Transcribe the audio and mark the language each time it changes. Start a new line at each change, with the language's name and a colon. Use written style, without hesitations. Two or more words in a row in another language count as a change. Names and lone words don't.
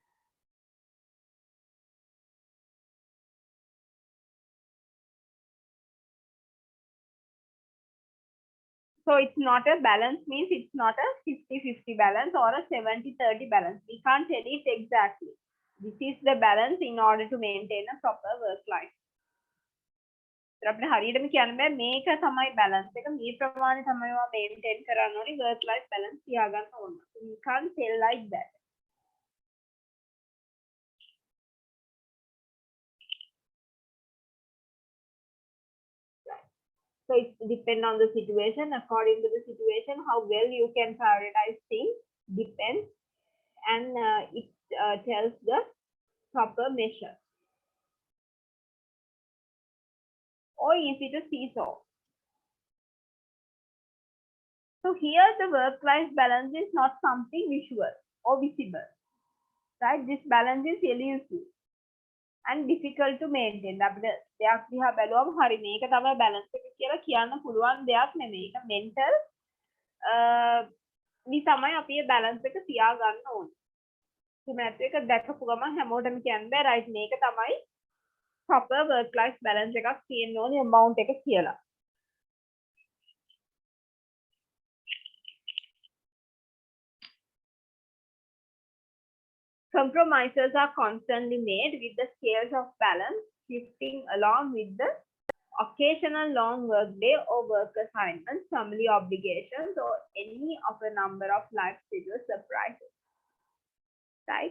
English: So it's not a balance, means it's not a 50-50 balance or a 70-30 balance. We can't tell it exactly. This is the balance in order to maintain a proper work life.
Sinhala: අපිට හරියටම කියන්න බෑ මේක තමයි balance එක මේ ප්‍රමාණය තමයි ඔයා maintain කරන්න ඕනේ
English: work life balance
Sinhala: තියාගන්න ඕන.
English: You can't tell like that. So it depends on the situation. According to the situation, how well you can prioritize things depends, and it tells the proper measure. Or easy to see so. So here the work-life balance is not something visual or visible, right? This balance is elusive and difficult to maintain.
Sinhala: අපිට දෙයක් දිහා බැලුවම හරි මේක තමයි balance එක කියලා කියන්න පුළුවන් දෙයක් නෙමෙයි. ඒක mental මේ තමයි අපි මේ balance එක තියාගන්න ඕනේ. මේ එක දැකපු ගමන් හැමෝටම කියන්න බෑ right මේක තමයි
English: proper work life balance
Sinhala: එකක් තියෙන්න ඕනේ amount එක කියලා.
English: Compromises are constantly made with the scales of balance shifting along with the occasional long work day or work assignments, family obligations, or any of a number of life schedule surprises, right?